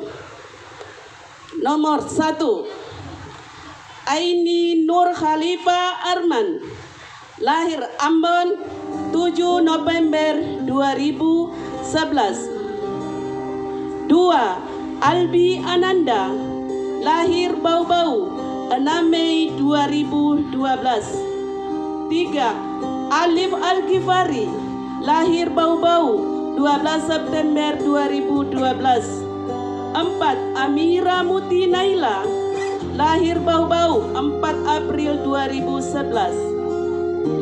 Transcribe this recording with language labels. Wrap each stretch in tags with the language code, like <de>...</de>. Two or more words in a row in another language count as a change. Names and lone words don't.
<id>Nomor 1, Aini Nur Khalifa Arman, lahir Ambon 7 November 2011. 2, Albi Ananda, lahir Bau-Bau 6 Mei 2012. 3, Alif Al-Ghifari, lahir Bau-Bau 12 September 2012. 4, Amira Muti Naila, lahir Bau-Bau 4 April 2011.</id>